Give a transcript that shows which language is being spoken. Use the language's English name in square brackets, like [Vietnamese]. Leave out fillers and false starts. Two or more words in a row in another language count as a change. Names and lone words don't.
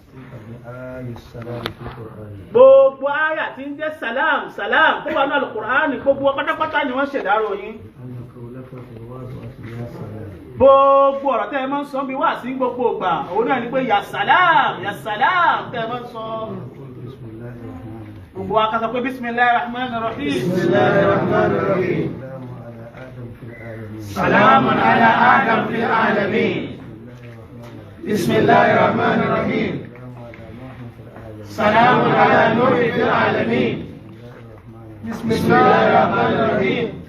[Yoruba] Gbogbo àyà tí ń jẹ́ [Arabic] سلام سلام [Yoruba] tó wà ní Al-Qur'ani gbogbo pátápátá ni wọ́n ṣèdárò yín. Gbogbo ọ̀rọ̀ tẹ́ ẹ máa ń sọ bí wà sí gbogbo ìgbà òun náà ni pé [Arabic] يا سلام [Yoruba] tẹ́ ẹ máa ń sọ. [Arabic] Gbogbo wa ká sọ pé بسم الله الرحمن الرحيم. بسم الله الرحمن الرحيم. سلام على آدم في العالمين. بسم الله الرحمن الرحيم. سلام على نوح في العالمين. بسم الله الرحمن الرحيم.